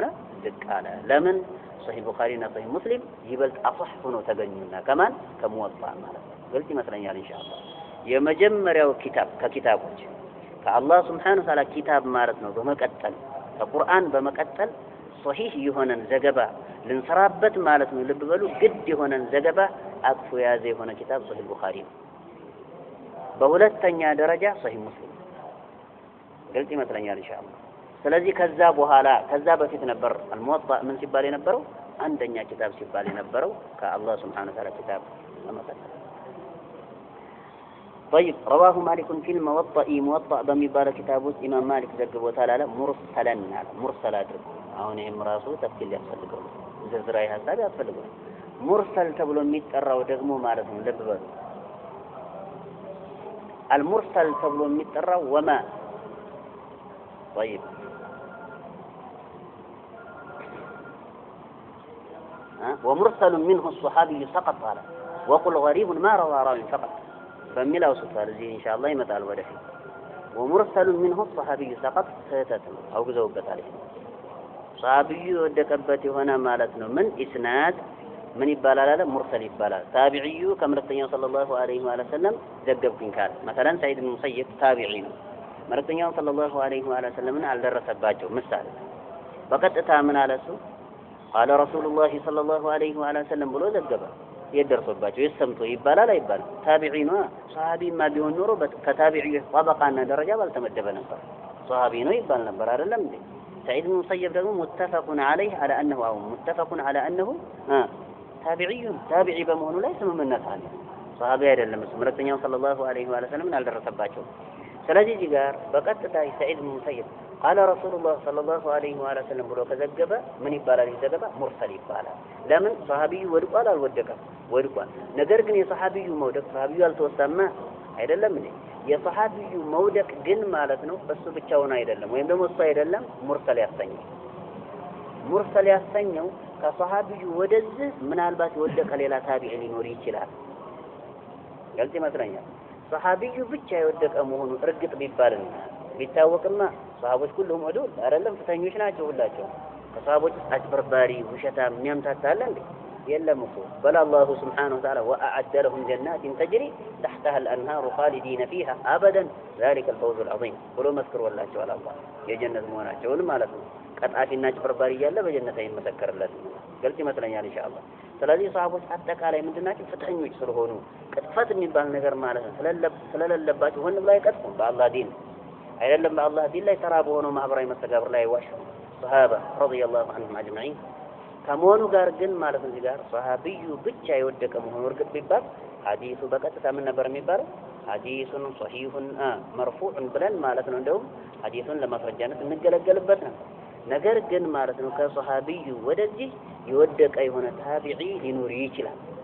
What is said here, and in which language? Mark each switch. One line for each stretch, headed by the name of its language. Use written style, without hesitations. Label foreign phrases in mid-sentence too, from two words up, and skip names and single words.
Amharic: ዝቅ አለ። ለምን? ሶሂህ ቡኻሪና ሶሂህ ሙስሊም ይበልጥ አصح ሆኖ ተገኙና ከማን ከሙወጣ ማለት ነው። ግልጽ ይመስለኛል
Arabic: إن شاء الله።
Amharic: የመጀመሪያው ኪታብ ከኪታቦች ከአላህ
Arabic: سبحانه وتعالى
Amharic: ኪታብ ማለት ነው በመቀጠል ከቁርአን በመቀጠል ሶሂህ የሆነን ዘገባ ልንሰራበት ማለት ነው። ልብ በሉ ግድ የሆነን ዘገባ አቅፎ የያዘ የሆነ ኪታብ ሶሂህ ቡኻሪ ነው። በሁለተኛ ደረጃ ሶሂህ ሙስሊም። ግልጽ ይመስለኛል
Arabic: إن شاء الله።
Amharic: ስለዚህ ከዛ በኋላ ከዛ በፊት ነበር الموطأ ምን ሲባል የነበረው? አንደኛ ኪታብ ሲባል የነበረው ከአላህ
Arabic: سبحانه وتعالى
Amharic: ኪታብ በመቀጠል
Arabic: طيب رواه مالك في الموطأ
Amharic: በሚባለው ኪታብ ውስጥ ኢማም ማሊክ ዘግቦታል አለ ሙርሰለን አለ ሙርሰል አድርጎ አሁን ይሄም ራሱ ተፍሲል ያስፈልገው ዝርዝራዊ ሐሳብ ያስፈልገው ሙርሰል ተብሎ የሚጠራው ደግሞ ማለት ነው ልብ በሉ المرسل ተብሎ የሚጠራው
Arabic: وما طيب ومرسل منه الصحابي سقط قال وقل غريب ما روى راوي فقط
Amharic: በሚለው ሱፋር እዚህ
Arabic: إن شاء الله
Amharic: ይመጣል ወደፊት
Arabic: ومرسل منه الصحابي سقط
Amharic: ስህተት ነው አውግዘውበታል። صحابي ወደቀበት የሆነ ማለት ነው ምን ኢስናድ ምን ይባላል አለ ሙርሰል ይባላል። ታቢዒዩ ከመልእክተኛው
Arabic: صلى الله عليه وسلم
Amharic: ዘገብኩኝ ካለ مثلا ሰዒድ ብን ሙሰይብ ታቢዒ ነው። መልእክተኛው
Arabic: صلى الله عليه وسلم
Amharic: አልደረሰባቸው ምሳሌ በቀጥታ ምን አለ እሱ
Arabic: قال رسول الله صلى الله عليه وسلم
Amharic: ብሎ ዘገበ። የደርሶባቸው የሰምቶ ይባላል አይባልም? ታቢዒ ነው። ሷሃቢማ ቢሆን ኖሮ ከታቢዒ ጠበቃና ደረጃ ባልተመደበ ነበር። ሷሃቢ ነው ይባል ነበር አይደለም እንዴ? ሰዒድ ብን ሙሰይብ ደግሞ
Arabic: متفق عليه على انه او متفق على انه
Amharic: ታቢዒ በመሆኑ ላይ ስምምነት አለ። ሷሃቢ አይደለም እሱ። መልእክተኛው
Arabic: صلى الله عليه وسلم
Amharic: አልደረሰባቸው። ስለዚህ እዚህ ጋር በቀጥታ ሰዒድ ብን ሙሰይብ
Arabic: قال رسول الله صلى الله عليه وسلم
Amharic: ብሎ ከዘገበ ምን ይባላል? ይዘገባ ሙርሰል ይባላል። ለምን? ሷሃቢዩ ወድቋል አልወደቀም? ወድቋል። ነገር ግን የሷሃቢዩ መውደቅ ሷሃቢዩ አልተወሰማ አይደለም እንዴ? የሷሃቢዩ መውደቅ ግን ማለት ነው እሱ ብቻውን አይደለም ወይም ደግሞ እሱ አይደለም ሙርሰል ያሰኘው። ሙርሰል ያሰኘው ከሷሃቢዩ ወደዚህ ምናልባት የወደቀ ሌላ ታቢዒ ሊኖር ይችላል።
Arabic: قلت مثلا صحابي
Amharic: ብቻ የወደቀ መሆኑ እርግጥ ቢባልና ቢታወቅማ ሰሃቦች ሁሉም ወዱል አይደለም ፍተኞች ናቸው ሁላቸው ከሰሃቦች አጭበርባሪ ውሸታም የሚያምታታለ እንዴ የለም እኮ
Arabic: بل الله سبحانه وتعالى وأعد لهم جنات تجري تحتها الأنهار خالدين فيها أبدا ذلك الفوز العظيم
Amharic: ብሎ መስክሮላቸዋል አላህ የጀነት መሆናቸውን ማለት ነው ቀጣፊና አጭበርባሪ እያለ በጀነት አይመሰከርለት ግልጽ ይመስለኛል
Arabic: إن شاء الله
Amharic: ስለዚህ ሰሃቦች አጠቃላይ ምንድናቸው ፍትሐኞች ስለሆኑ ቅጥፈት የሚባል ነገር ማለት ነው ስለሌለባቸው ሆን ብላ አይቀጥፉም በአላህ ዲን አይደለም በአላህ ዲን ላይ ተራ በሆነው ማህበራዊ መስተጋብር ላይ ዋሽ ሰሃባ
Arabic: رضي الله عنهم أجمعين
Amharic: ከመሆኑ ጋር ግን ማለት ነው እዚህ ጋር ሰሃቢዩ ብቻ የወደቀ መሆኑ እርግጥ ቢባል ሐዲሱ በቀጥታ ምን ነበር የሚባለው ሐዲሱን ሶሂሁን መርፉዕን ብለን ማለት ነው እንደውም ሐዲሱን ለማስረጃነት እንገለገልበት ነው ነገር ግን ማለት ነው ከሰሃቢዩ ወደዚህ የወደቀ የሆነ ታቢዒ ሊኖር ይችላል